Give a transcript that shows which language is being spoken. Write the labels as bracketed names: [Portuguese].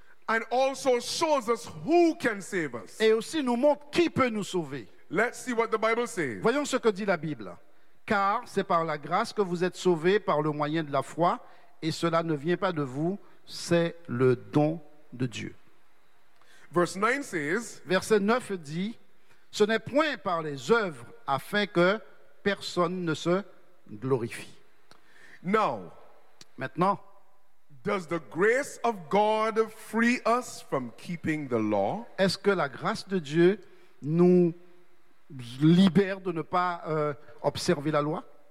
[English] And also shows us who can save us. [French] Et aussi nous montre qui peut nous sauver. [English] Let's see what the Bible says. [French] Voyons ce que dit la Bible. Car c'est par la grâce que vous êtes sauvés par le moyen de la foi, et cela ne vient pas de vous, c'est le don de Dieu. [English] Verse 9 says, [French] verset 9 dit, ce n'est point par les œuvres afin que personne ne se glorifie. [English] Now, [French] maintenant, [English] does the grace of God free us from keeping the law? [French] Est-ce que la grâce de Dieu nous libère de ne pas observer la loi?